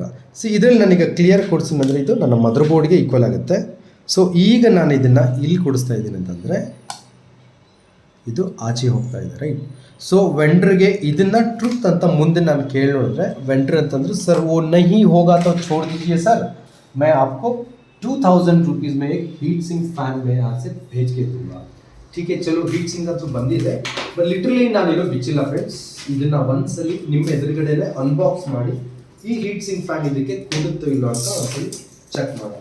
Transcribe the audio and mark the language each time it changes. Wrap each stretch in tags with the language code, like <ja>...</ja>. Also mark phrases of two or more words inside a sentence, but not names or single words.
<kn>ಸಿ ಇದರಲ್ಲಿ ನನಗೆ ಕ್ಲಿಯರ್ ಕೂಡಿಸಿನ ಅಂದರೆ ಇದು ನನ್ನ ಮದರ್ ಬೋರ್ಡ್ಗೆ ಈಕ್ವಲ್ ಆಗುತ್ತೆ. ಸೊ ಈಗ ನಾನು ಇದನ್ನು ಇಲ್ಲಿ ಕೂಡಿಸ್ತಾ ಇದ್ದೀನಿ ಅಂತಂದರೆ ಇದು ಆಚೆ ಹೋಗ್ತಾ ಇದೆ. ರೈಟ್. ಸೊ ವೆಂಡ್ರಿಗೆ ಇದನ್ನು ಟ್ರುತ್ ಅಂತ ಮುಂದೆ ನಾನು ಕೇಳಿ ನೋಡಿದ್ರೆ, ವೆಂಡ್ರ್ ಅಂತಂದ್ರೆ,</kn> <hi>सर ओ नहीं होगा तो छोड़ दीजिए सर, मैं आपको 2,000 रुपीज़ में एक</hi> <en>heat sink fan</en> <hi>में यहाँ से भेज के दूंगा. ठीक है, चलो</hi> <en>heat sink</en> <kn>ಅಂತೂ ಬಂದಿದೆ,</kn> <en>but literally</en> <kn>ನಾನೇನೋ ಬಿಚ್ಚಿಲ್ಲ ಫ್ರೆಂಡ್ಸ್. ಇದನ್ನು ಒಂದ್ಸಲಿ ನಿಮ್ಮ ಎದುರುಗಡೆನೆ ಅನ್ಬಾಕ್ಸ್ ಮಾಡಿ ಈ</kn> <en>heat sink fan</en> <kn>ಇದಕ್ಕೆ ಕೂಡುತ್ತೋ ಇಲ್ಲೋ ಅಂತ ಒಂದ್ಸಲಿ ಚೆಕ್ ಮಾಡೋಣ.</kn>